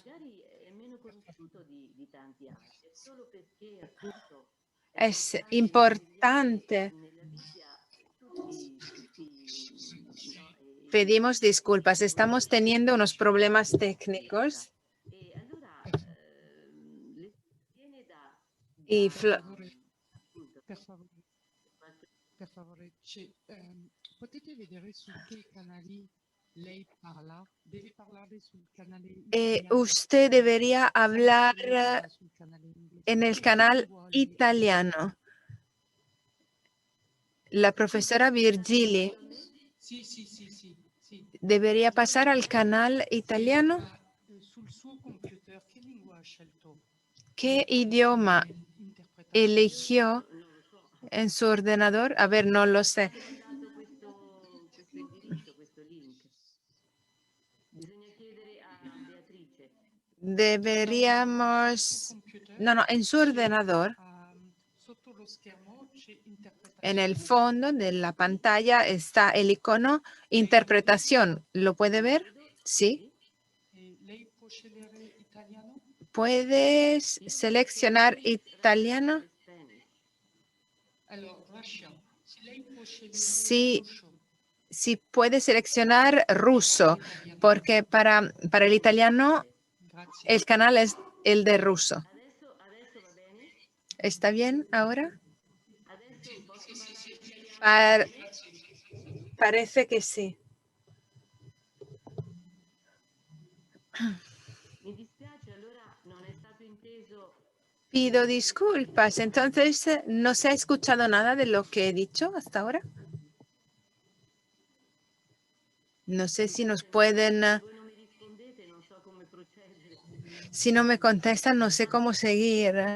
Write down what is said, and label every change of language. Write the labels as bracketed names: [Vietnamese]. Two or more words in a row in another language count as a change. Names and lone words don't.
[Spanish] Es importante. Pedimos disculpas, estamos teniendo unos problemas técnicos. Y [Italian] per favore, potete vedere su che canali lei parla? Deve parlare sul canale italiano. [Spanish] usted debería hablar [Italian] Lei parla sul canale inglese. [Spanish] en el canal italiano. La profesora Virgili [Italian] Sì, sì, sì, sì, sì. [Spanish] debería pasar al canal italiano. [Italian] Sul suo computer che lingua ha scelto? [Spanish] ¿Qué idioma eligió en su ordenador? A ver, no lo sé. Deberíamos... No, en su ordenador, [Italian] Sotto lo schermo c'è interpretazione. [Spanish] en el fondo de la pantalla está el icono interpretación. ¿Lo puede ver? Sí. [Italian] Lei può scegliere italiano? [Spanish] ¿Puedes seleccionar italiano? [Italian] Allora, Russian. Se lei può scegliere Si, russo [Spanish] si puede seleccionar ruso, [Italian] italiano. [Spanish] porque para el italiano [Italian] Grazie. [Spanish] el canal es el de ruso. ¿Está bien ahora? [Italian] Sì, sì, sì, sì, italiano va [Spanish] Par- [Italian] bene, grazie. [Spanish] parece que sí. Pido disculpas. Entonces, ¿no se ha escuchado nada de lo que he dicho hasta ahora? No sé si nos pueden, si no me contestan, no sé cómo seguir.